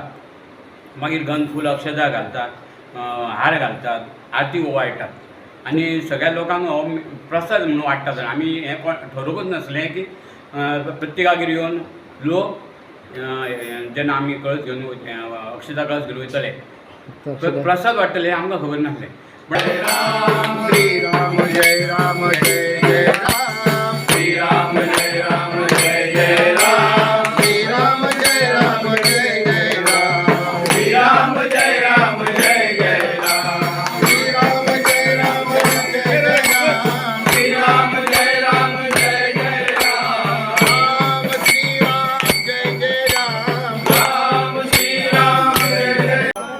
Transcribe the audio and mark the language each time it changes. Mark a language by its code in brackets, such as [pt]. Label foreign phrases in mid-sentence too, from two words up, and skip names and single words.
[kok] मागीर गन फूल अक्षता घालतात, हार घालतात, आरती ओवाळटात. आनी सगळ्या लोकांक हो प्रसाद म्हणून वाडटात. आमी हें ठरोवंकच नासलें की प्रत्येकागेर येवन लोक जेन्ना आमी कळस घेवन अक्षता कळस घेवन वयतले प्रसाद वाडटले आमकां खबर नासलें. [sa] राम श्री राम जय राम जय जय राम श्री राम जय राम जय जय राम श्री राम जय राम जय जय राम श्री राम जय राम जय जय राम श्री राम जय राम जय जय राम श्री राम जय राम जय जय राम राम श्री राम जय जय राम राम श्री राम जय जय